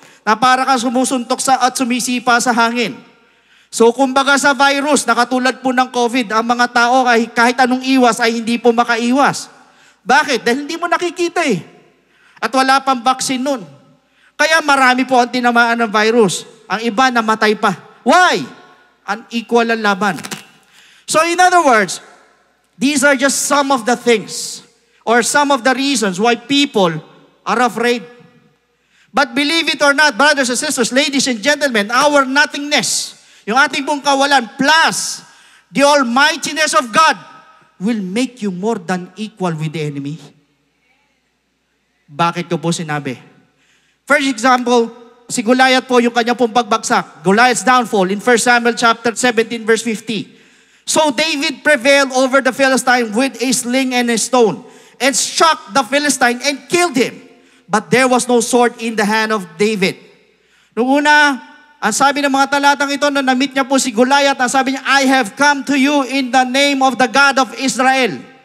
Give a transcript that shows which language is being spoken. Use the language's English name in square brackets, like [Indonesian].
[Filipino] Na para kang sumusuntok at sumisipa sa hangin. So kumbaga sa virus, na katulad po ng COVID, ang mga tao kahit anong iwas ay hindi po makaiwas. Bakit? Dahil hindi mo nakikita eh. At wala pang vaccine nun. Kaya marami po ang tinamaan ng virus. Ang iba namatay pa. Why? Unequal ang laban. [English] So in other words, these are just some of the things or some of the reasons why people are afraid. But believe it or not, brothers and sisters, ladies and gentlemen, our nothingness, [Filipino] yung ating pong kawalan, [English] plus the almightiness of God will make you more than equal with the enemy. [Filipino] Bakit ko po sinabi? [English] First example, [Filipino] si Goliath po yung kanya pong pagbagsak. [English] Goliath's downfall in 1 Samuel chapter 17 verse 50. So David prevailed over the Philistine with a sling and a stone and struck the Philistine and killed him. But there was no sword in the hand of David. [Filipino] Noong una, ang sabi ng mga talatang ito, na na-meet niya po si Goliath, ang sabi niya, [English] I have come to you in the name of the God of Israel.